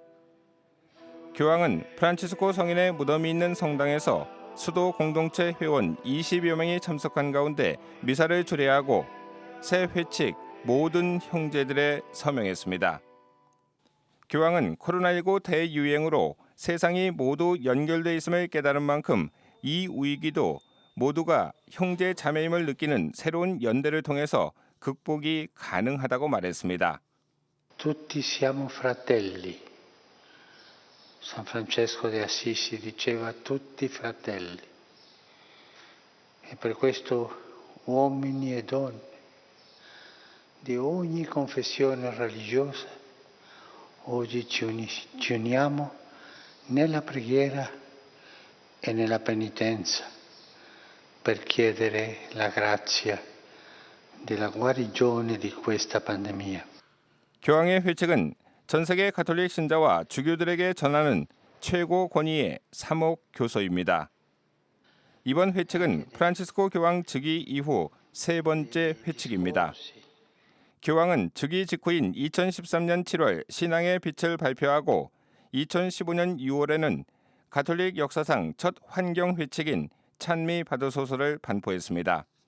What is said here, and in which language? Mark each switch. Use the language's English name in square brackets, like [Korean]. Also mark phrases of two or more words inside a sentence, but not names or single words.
[Korean] 교황은 프란치스코 성인의 무덤이 있는 성당에서 수도 공동체 회원 20여 명이 참석한 가운데 미사를 주례하고 새 회칙 모든 형제들에 서명했습니다. 교황은 코로나19 대유행으로 세상이 모두 연결돼 있음을 깨달은 만큼 이 위기도 모두가 형제 자매임을 느끼는 새로운 연대를 통해서 극복이 가능하다고 말했습니다. [Italian] Tutti siamo fratelli. San Francesco de Assisi diceva tutti fratelli. E per questo uomini e donne di ogni confessione religiosa oggi ci uniamo nella preghiera e nella penitenza per chiedere la grazia della guarigione di questa pandemia. [Korean] 교황의 회칙은 전 세계 가톨릭 신자와 주교들에게 전하는 최고 권위의 사목 교서입니다. 이번 회칙은 프란치스코 교황 즉위 이후 세 번째 회칙입니다. 교황은 즉위 직후인 2013년 7월 신앙의 빛을 발표하고 2015년 6월에는 가톨릭 역사상 첫 환경 회칙인 찬미 받으소서를 반포했습니다.